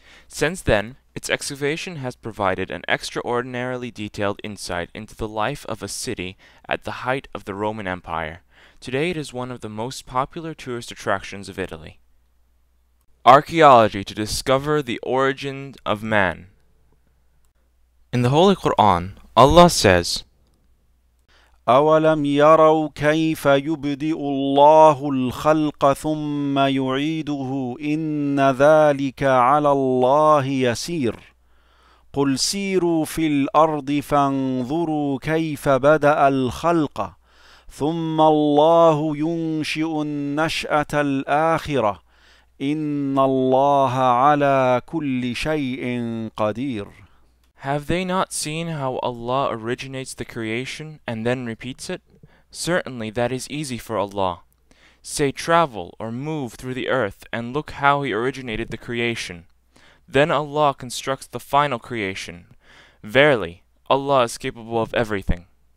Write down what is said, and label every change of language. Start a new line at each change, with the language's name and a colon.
English: Since then, its excavation has provided an extraordinarily detailed insight into the life of a city at the height of the Roman Empire. Today it is one of the most popular tourist attractions of Italy. Archaeology to discover the origin of man. In the Holy Quran, Allah says,
Arabic: أولم يروا كيف يبدئ الله الخلق ثم يعيده إن ذلك على الله يسير. قل سيروا في الأرض فانظروا كيف بدأ الخلق ثم الله ينشئ النشأة الآخرة إن الله على كل شيء قدير.
English: Have they not seen how Allah originates the creation and then repeats it? Certainly that is easy for Allah. Say, travel or move through the earth and look how He originated the creation. Then Allah constructs the final creation. Verily, Allah is capable of everything.